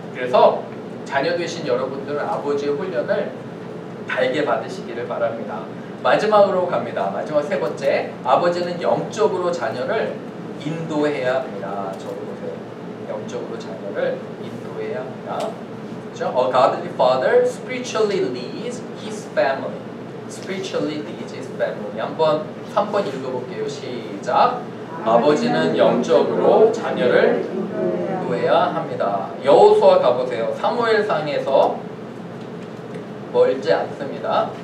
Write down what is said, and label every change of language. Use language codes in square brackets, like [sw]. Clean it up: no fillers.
[ko] 그래서 자녀 되신 여러분들은 아버지의 훈련을 달게 받으시기를 바랍니다. 마지막으로 갑니다. 마지막 세 번째, 아버지는 영적으로 자녀를 인도해야 합니다. 적어보세요. 영적으로 자녀를 인도해야 합니다. 그렇죠? [en] A godly father spiritually leads his family. Spiritually leads his family. [ko] 한번 3번 읽어볼게요. 시작. 아버지는 영적으로 자녀를 인도해야 합니다. 여호수아 가보세요. 사무엘상에서 멀지 않습니다.